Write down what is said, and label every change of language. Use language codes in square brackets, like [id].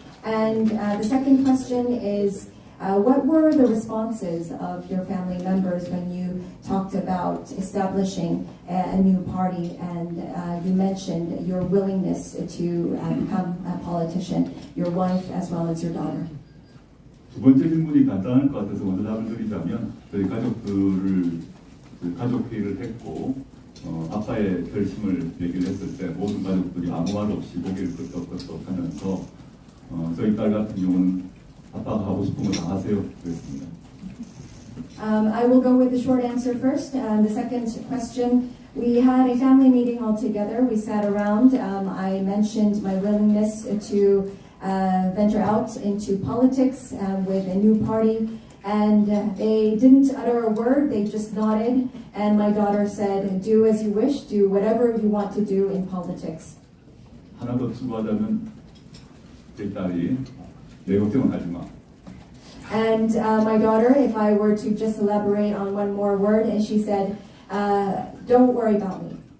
[en] And the second question is, what were the responses of your family members when you talked about establishing a new party, and you mentioned your willingness to become a politician, your wife as well as your daughter? [ko] 두 번째 질문이 간단할 것 같아서 먼저 답을 드리자면 저희 가족들을 가족 회의를 했고 아빠의 결심을 얘기를 했을 때 모든 가족들이 아무 말 없이 고개를 끄덕끄덕 하면서 저희 딸 같은 경우는 아빠가 하고 싶은 거 다 하세요 그랬습니다. [en] I will go with the short answer first. The second question, we had a family meeting all together. We sat around. I mentioned my willingness to venture out into politics with a new party, and they didn't utter a word. They just nodded, and my daughter said, "Do as you wish. Do whatever you want to do in politics." [ko] 하나 더 추가하자면 제 딸이 내 걱정은 하지 마. [en] And my daughter, if I were to just elaborate on one more word, and she said, "Don't worry about me."